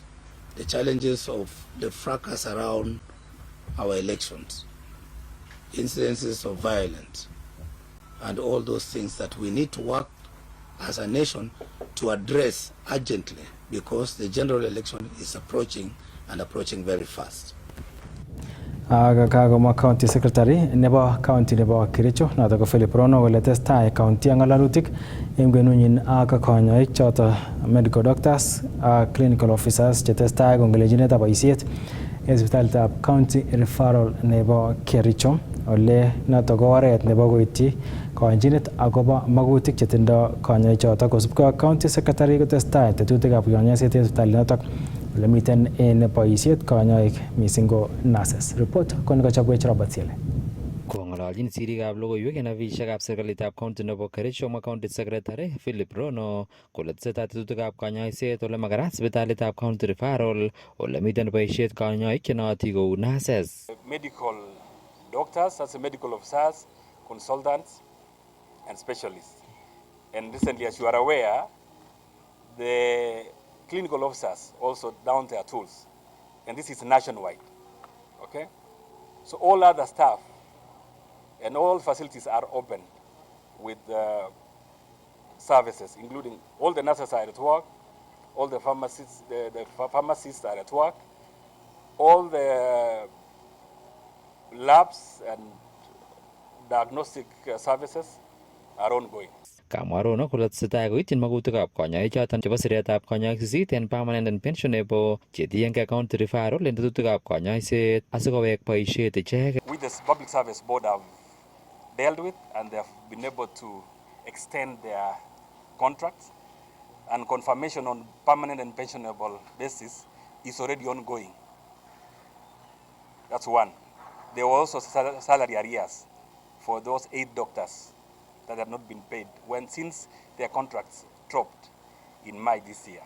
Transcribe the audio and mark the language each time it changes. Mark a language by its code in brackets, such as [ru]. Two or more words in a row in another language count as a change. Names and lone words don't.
[en] The challenges of the fracas around our elections, incidences of violence, and all those things that we need to work as a nation to address urgently, because the general election is approaching and approaching very fast. [sgc] Kagomwa County Secretary nebo County nebo Kericho noto ko Philip Rono kole testai county ngalalutik eng kwenunyin ak konyoik choto [en] medical doctors [sgc] ak [en] clinical officers [sgc] che testai kongelejinetab boisiet eng sipitalitab County Referral nebo Kericho ole noto ko oret nebo koityi konyinet agobo magutik che tindo konyoik choto kosubkei ak County Secretary kotestai tetutikab konyoiset eng sipitalitab ole miten en boisiet konyoik missing ko nurses. Report kon kochobwech Robert Siele. Kong'ololjin sirikab logoiwek en afisisiekab serikalitab county nebo Kericho mwa County Secretary Philip Rono kole tesetai tetutikab konyoiset ole makarat sipitalitab County Referral ole miten boisiet konyoik che nootin kou nurses. [en] Medical doctors, that's medical officers, consultants and specialists. And recently, as you are aware, the clinical officers also down their tools, and this is nationwide, okay? So all other staff and all facilities are open with services, including all the nurses are at work, all the pharmacists, the pharmacists are at work, all the labs and diagnostic services are ongoing. [sgc] Kamwa Rono kole tesetai koityin magutikab konyoik choton chebo siretab konyoik 8 en [en] permanent and pensionable [sgc] chetiengei County Referral en tetutikab konyoiset asikowek boisiet icheket. [en] With the Public Service Board have dealt with and they have been able to extend their contracts, and confirmation on permanent and pensionable basis is already ongoing. That's one. There were also salary arrears for those 8 doctors that have not been paid since their contracts dropped in May this year.